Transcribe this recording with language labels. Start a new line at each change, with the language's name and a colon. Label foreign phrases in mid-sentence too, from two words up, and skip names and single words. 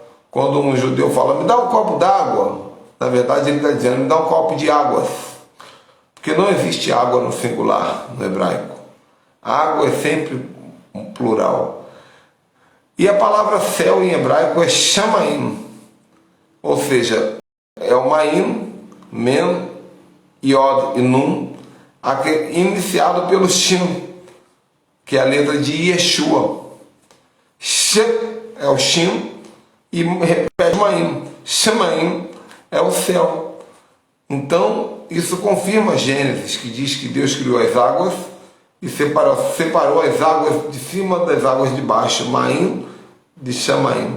Portuguese: Quando um judeu fala, me dá um copo d'água, na verdade ele está dizendo, me dá um copo de águas. Porque não existe água no singular, no hebraico. Água é sempre um plural. E a palavra céu em hebraico é shamaim. Ou seja, é o ma'im, men, yod e nun, iniciado pelo shin, que é a letra de Yeshua. Sh é o shin e repete ma'im. Shamaim é o céu. Então, isso confirma Gênesis, que diz que Deus criou as águas e separou as águas de cima das águas de baixo, Ma'im de Shamaim.